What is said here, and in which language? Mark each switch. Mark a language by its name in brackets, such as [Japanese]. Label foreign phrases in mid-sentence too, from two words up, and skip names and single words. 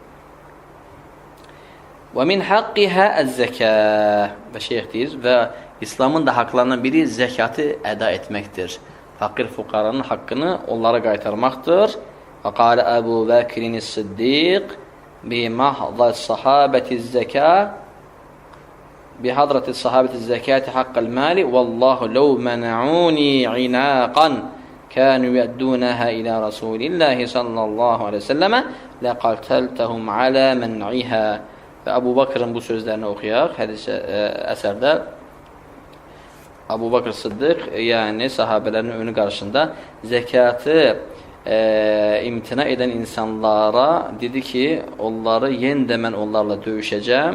[Arabic] ومن حقها الزكاة [Azerbaijani] və şeyx deyir və İslamın da haqlarından biri zəkatı əda etməkdir. Fəqir fuqaranın haqqını onlara qaytarmaqdır. [Arabic] وقال أبو بكر الصديق بمحضر الصحابة الزكاة بحضرة الصحابة الزكاة حق المال والله لو منعوني عناقا كانوا يؤدونها إلى رسول الله صلى الله عليه وسلم لقتلتهم على منعها. [Azerbaijani] Və Əbu Bakrın bu sözlərini oxuyaq. Hədis əsərdə Əbu Bakr Sıddiq, yəni sahabələrin önü qarşısında zəkatı imtina edən insanlara dedi ki, onları yenə də mən onlarla döyüşəcəm.